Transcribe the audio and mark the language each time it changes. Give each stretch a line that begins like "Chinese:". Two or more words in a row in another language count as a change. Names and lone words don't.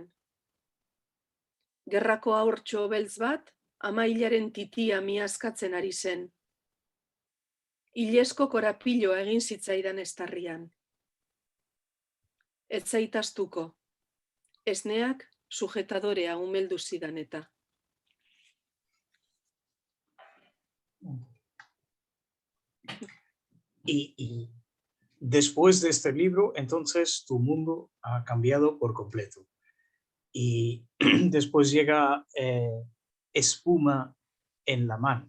Basque: Gerrako ahortxo beltz bat, ama hilaren titia miazkatzen ari zen. Ilesko korapiloa egin zitzaidan estarrian. Ez zaitaztuko. Esneak sujetadorea umeldu zidan eta.
Spanish: Y después de este libro, entonces tu mundo ha cambiado por completo. Y después llega Espuma en la mano.